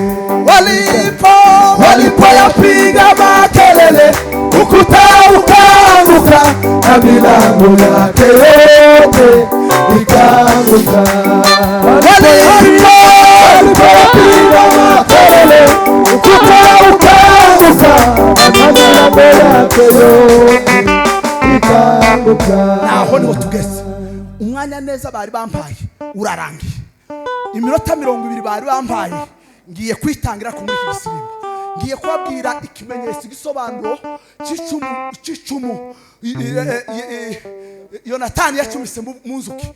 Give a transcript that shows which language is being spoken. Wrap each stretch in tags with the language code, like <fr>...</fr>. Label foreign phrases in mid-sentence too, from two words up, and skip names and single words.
<sw>Walipoyapiga makelele ukuta ukaanguka na milango yake yote ikaanguka. Walipoyapiga makelele ukuta ukaanguka na milango yake yote ikaanguka.</sw> <rw>Naho niho tugeze. Umwanya neza bari bampaye urarangiye. Iminota 20 bari bampaye ngiye kwitangira ku muri kisirimba. Ngiye kubabwira ikimenyetso gisobanuro cy'icumu Yonatani yacumise mu nzuki.</rw>